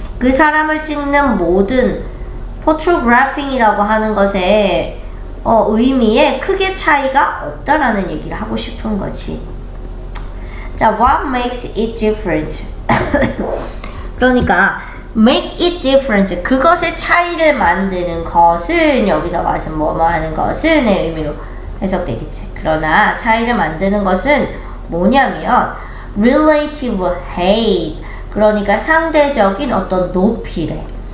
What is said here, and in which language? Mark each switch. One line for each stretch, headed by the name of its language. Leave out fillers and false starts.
Korean: 그 사람을 찍는 모든 photographing이라고 하는 것에 의미에 크게 차이가 없다라는 얘기를 하고 싶은 거지.
English: 자, what makes it different?
Korean: 그러니까
English: make it different
Korean: 그것의 차이를 만드는 것은 여기서 와서 뭐뭐 하는 것은의 의미로 해석되겠지. 그러나 차이를 만드는 것은 뭐냐면
English: relative height
Korean: 그러니까 상대적인 어떤 높이래.